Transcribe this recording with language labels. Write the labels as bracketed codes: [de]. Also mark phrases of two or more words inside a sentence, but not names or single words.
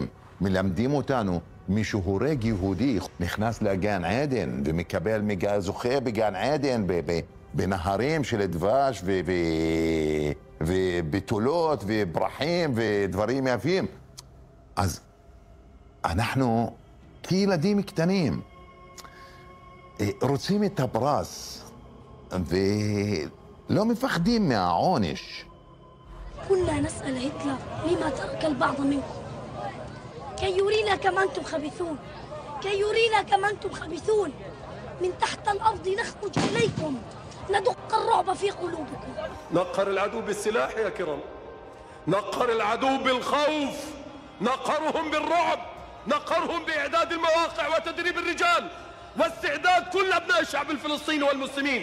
[he] מלמדים אותנו, מי שהורג יהודי נכנס לגן עדן ומקבל זוכה בגן עדן בנהרים של דבש ובתולות וברחים ודברים יפים. אז אנחנו כילדים קטנים רוצים את הפרס ולא מפחדים מהעונש. [ar] كنا نسأل هتلر لما ترك البعض منكم كي يرينا كما أنتم خبيثون كي يرينا كما أنتم خبيثون من تحت الأرض نخرج إليكم ندق الرعب في قلوبكم. نقهر العدو بالسلاح يا كرام، نقهر العدو بالخوف، نقهرهم بالرعب، نقهرهم بإعداد المواقع وتدريب الرجال واستعداد كل أبناء الشعب الفلسطيني والمسلمين.